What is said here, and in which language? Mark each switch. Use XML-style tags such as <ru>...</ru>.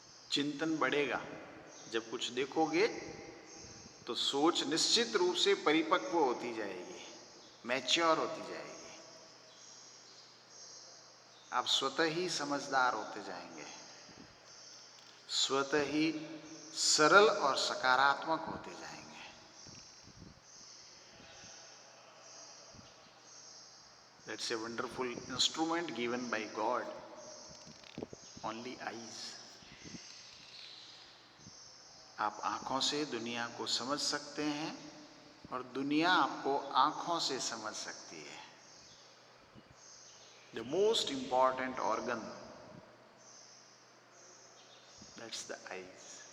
<hi>चिंतन बढ़ेगा। जब कुछ देखोगे तो सोच निश्चित रूप से परिपक्व होती जाएगी, मैच्योर होती जाएगी। आप स्वतः ही समझदार होते जाएंगे, स्वतः ही सरल और सकारात्मक होते जाएंगे।</hi> <en>That's a wonderful instrument given by God. Only eyes.</en> <hi>आप आंखों से दुनिया को समझ सकते हैं और दुनिया आपको आंखों से समझ सकती है।</hi> <en>The most important organ, that's the eyes.</en>